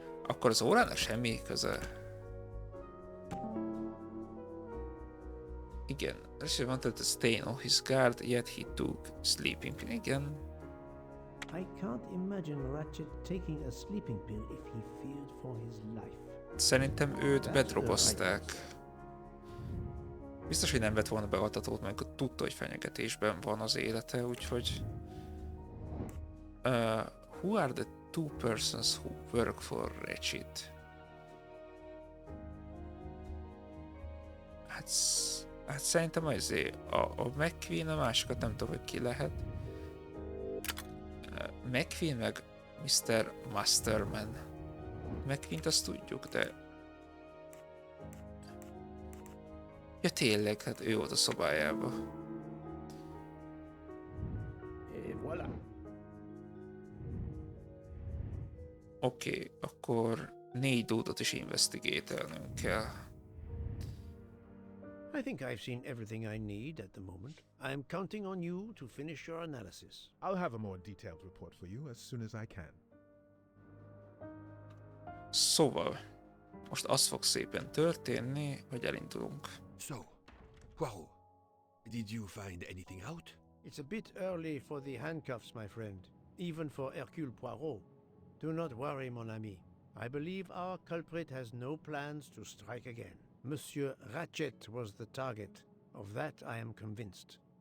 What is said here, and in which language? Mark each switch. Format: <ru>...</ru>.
<hu>Akkor az órának semmi köze.</hu> <en>Igen, Richard wanted to stay on his guard, yet he took sleeping.</en> <hu>Igen.</hu> <en>I can't imagine Ratchet taking a sleeping pill if he feared for his life.</en> <hu>Szerintem őt bedrogozták. Biztos, hogy nem vett volna be altatót, mert tudta, hogy fenyegetésben van az élete, úgyhogy...</hu> <en>who are the two persons who work for Ratchet?</en> <hu>Hát szerintem azért a McQueen, a másikat nem tudom, hogy ki lehet. McQueen meg Mr. Masterman. McQueen-t azt tudjuk, de... Ja tényleg, hát ő volt a szobájába.</hu> <fr>Voilà.</fr> <hu>Oké, akkor 4 dúdot is investigate-elnünk kell.</hu> <en>I think I've seen everything I need at the moment. I'm counting on you to finish your analysis. I'll have a more detailed report for you as soon as I can.</en> <hu>Szóval, most az fog szépen történni, hogy elindulunk.</hu> <en>So, Poirot, did you find anything out? It's a bit early for the handcuffs, my friend. Even for Hercule Poirot. Do not worry,</en> <fr>mon ami.</fr> <en>I believe our culprit has no plans to strike again. Monsieur Ratchet was the target. Of that I am convinced.</en>